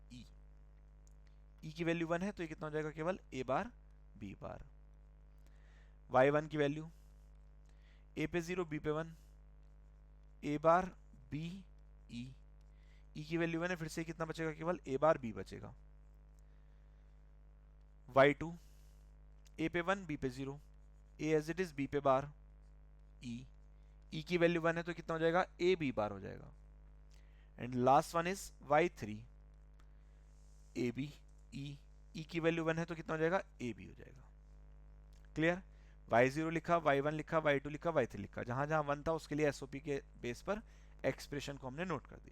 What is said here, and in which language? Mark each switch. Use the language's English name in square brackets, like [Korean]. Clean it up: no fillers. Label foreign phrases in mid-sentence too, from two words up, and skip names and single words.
[Hindi] e की वैल्यू 1 है, तो ये कितना हो जाएगा, केवल a बार b बार। y1 की वैल्यू a पे 0 b पे 1, a बार b e, e की वैल्यू 1 है, फिर से कितना बचेगा, केवल a बार b बचेगा। y2 a पे 1 b पे 0, a [English] as it is [Hindi] b पे बार e, e की वैल्यू 1 है, तो कितना हो जाएगा, a b बार हो जाएगा। [English] and last one is [Hindi] y3 ए बी ई की वैल्यू 1 है तो कितना हो जाएगा ए बी हो जाएगा। क्लियर? y0 लिखा, y1 लिखा, y2 लिखा, y3 लिखा, जहां जहां 1 था उसके लिए एसओपी के बेस पर एक्सप्रेशन को हमने नोट कर दिया।